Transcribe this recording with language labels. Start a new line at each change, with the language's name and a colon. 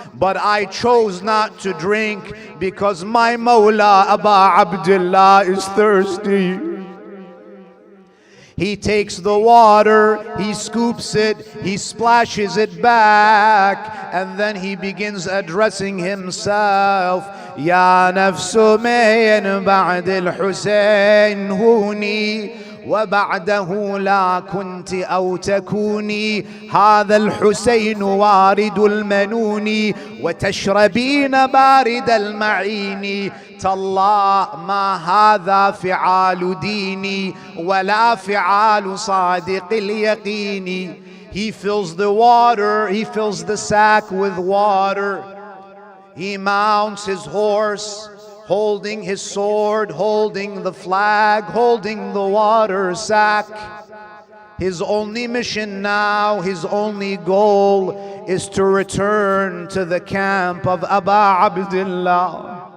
English: But I chose not to drink because my Mawla Abu Abdullah is thirsty. He takes the water, he scoops it, he splashes it back, and then he begins addressing himself.
Arabic: Ya nafsu min ba'd al-Husayn huni وبعده لا كنت أو تكوني هذا الحسين وارد المنون وتشربين بارد المعين تالله ما هذا فعال ديني ولا فعال صادق اليقين.
English: He fills the water, he fills the sack with water. He mounts his horse, holding his sword, holding the flag, holding the water sack. His only mission now, his only goal is to return to the camp of Abu Abdullah.